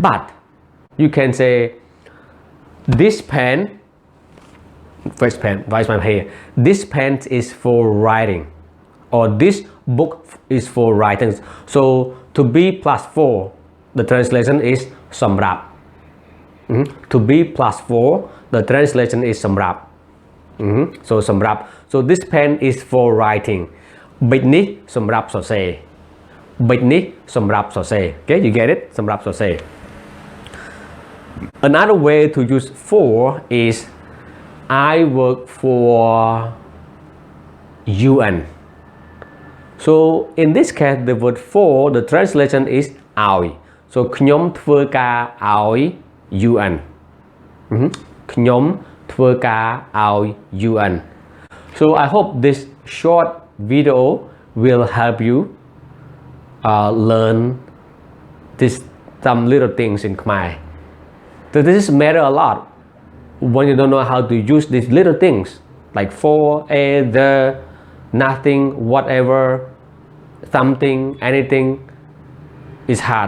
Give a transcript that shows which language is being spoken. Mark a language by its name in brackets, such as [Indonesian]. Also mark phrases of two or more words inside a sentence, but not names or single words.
[English] But you can say this pen First pen, vice pen here. This pen is for writing, or this book is for writing. So to be plus 4, the translation is សម្រាប់ To be plus 4, the translation is សម្រាប់ So សម្រាប់ so this pen is for writing. [Khmer] ប៊ិចនេះសម្រាប់សរសេរ ប៊ិចនេះសម្រាប់សរសេរ [English] Okay, you get it? [Khmer] សម្រាប់សរសេរ [English] Another way to use for is I work for UN. So in this case, the word for, the translation is ឲ្យ So [Khmer] ខ្ញុំធ្វើការឲ្យ [English] UN. [Khmer] ខ្ញុំធ្វើការឲ្យ UN. [English] So I hope this short video will help you learn some little things in Khmer. So this matter a lot when you don't know how to use these little things like for, the, nothing, whatever, something, anything is hard.